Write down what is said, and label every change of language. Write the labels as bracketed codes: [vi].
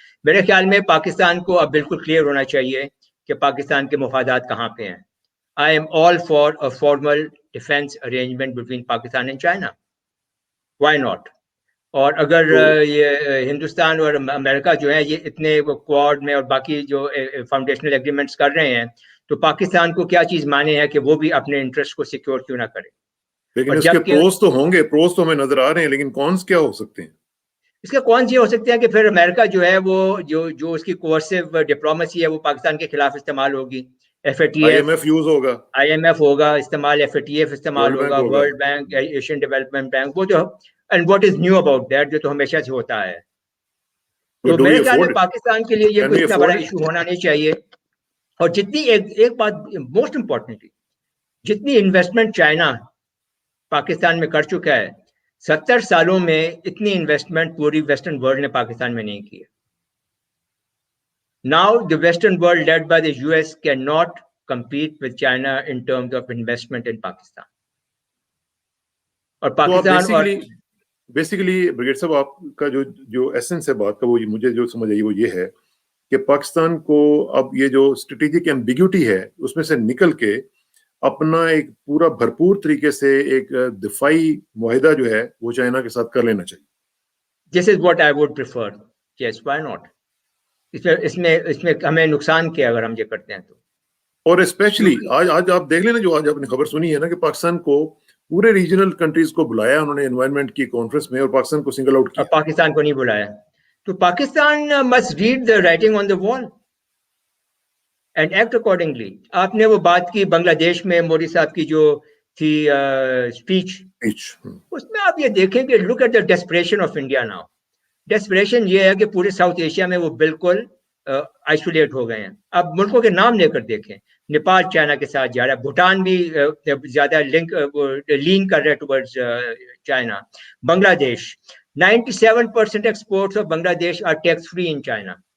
[ur] میرے خیال میں پاکستان کو اب بالکل کلیئر ہونا چاہیے کہ پاکستان کے مفادات کہاں پہ ہیں. [en] I am all for a formal defense arrangement between Pakistan and China. Why not? [ur] اور اگر یہ ہندوستان اور امریکہ جو ہے یہ اتنے کوڈ میں اور باقی جو فاؤنڈیشنل ایگریمنٹس کر رہے ہیں, تو پاکستان کو کیا چیز مانے ہے کہ وہ بھی اپنے انٹرسٹ کو سیکیور کیوں نہ کرے. لیکن اس کے پروز تو ہوں گے, پروز تو ہمیں نظر آ رہے ہیں, لیکن کونس کیا ہو سکتے ہیں؟ اس کے کون سی ہو سکتے ہیں کہ پھر امریکہ جو ہے وہ جو اس کی کوورسو ڈپلومیسی ہے وہ پاکستان کے خلاف استعمال ہوگی. IMF یوز ہوگا, IMF ہوگا استعمال, FATF استعمال ہوگا, world bank, Asian development bank, وہ جو [en] and what is new about that [ur] جو تو ہمیشہ سے ہوتا ہے. تو میرے خیال میں پاکستان کے لیے یہ کوئی اتنا بڑا ایشو ہونا نہیں چاہیے. اور جتنی ایک بات موسٹ امپورٹنٹلی, جتنی انویسٹمنٹ چائنا پاکستان میں کر چکا ہے 70 سالوں میں اتنی انویسٹمنٹ پوری ویسٹرن ورلڈ نے پاکستان میں نہیں کی ہے. [en] Now the western world led by the US cannot compete with China in terms of investment in Pakistan. [ur] اور پاکستان بیسیکلی بریگیڈ صاحب آپ کا جو ایسنس ہے بات کا, وہ مجھے جو سمجھ آئی وہ یہ ہے کہ پاکستان کو اب یہ جو اسٹریٹجک ایمبیگوٹی ہے اس میں سے نکل کے اپنا ایک پورا بھرپور طریقے سے ایک دفاعی معاہدہ جو ہے وہ چائنا کے ساتھ کر لینا چاہیے. [en] This is what I would prefer. Yes, why not? [ur] اس میں ہمیں نقصان کیا اگر ہم یہ کرتے ہیں تو. اور اسپیشلی آج آپ دیکھ لینا جو آج آپ نے خبر سنی ہے نا کہ پاکستان کو پورے ریجنل کنٹریز کو بلایا انہوں نے انوائرمنٹ کی کانفرنس میں, اور پاکستان کو سنگل آؤٹ کیا. پاکستان کو نہیں بلایا. تو Pakistan [en] must read the writing on the wall and act accordingly. [ur] آپ نے وہ بات کی بنگلہ دیش میں مودی صاحب کی جو تھی اسپیچ, اس میں آپ یہ دیکھیں کہ [en] look at the desperation of India now. [ur] Desperation یہ ہے کہ پورے ساؤتھ ایشیا میں وہ بالکل آئسولیٹ ہو گئے ہیں. اب ملکوں کے نام لے کر دیکھیں, نیپال چائنا کے ساتھ جا رہا ہے, بھوٹان بھی زیادہ لین کر رہے ہیں ٹورڈز چائنا, بنگلہ دیش 97% [en] Exports of Bangladesh are tax free in China.